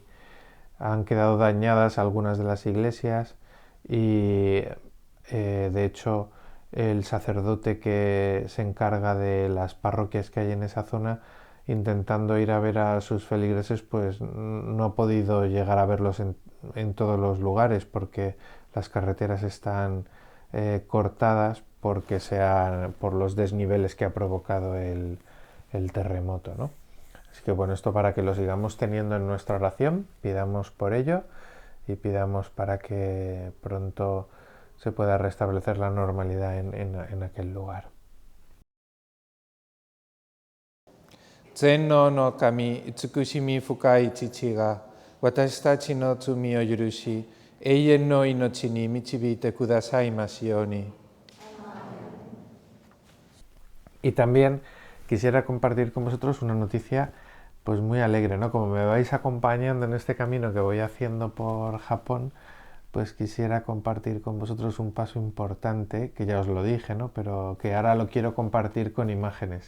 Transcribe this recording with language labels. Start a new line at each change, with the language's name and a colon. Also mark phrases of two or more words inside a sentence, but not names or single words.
Spanish: Han quedado dañadas algunas de las iglesias y de hecho el sacerdote que se encarga de las parroquias que hay en esa zona, intentando ir a ver a sus feligreses, pues no ha podido llegar a verlos en todos los lugares porque las carreteras están cortadas porque por los desniveles que ha provocado el terremoto, ¿no? Así que bueno, esto para que lo sigamos teniendo en nuestra oración, pidamos por ello y pidamos para que pronto se pueda restablecer la normalidad en aquel lugar.
Japanese: 全能の神、慈しみ深い父が、私たちの罪を許し、永遠の命に導いてくださいますように。
Spanish: Y también quisiera compartir con vosotros una noticia pues muy alegre, ¿no? Como me vais acompañando en este camino que voy haciendo por Japón, pues quisiera compartir con vosotros un paso importante, que ya os lo dije, ¿no?, pero que ahora lo quiero compartir con imágenes.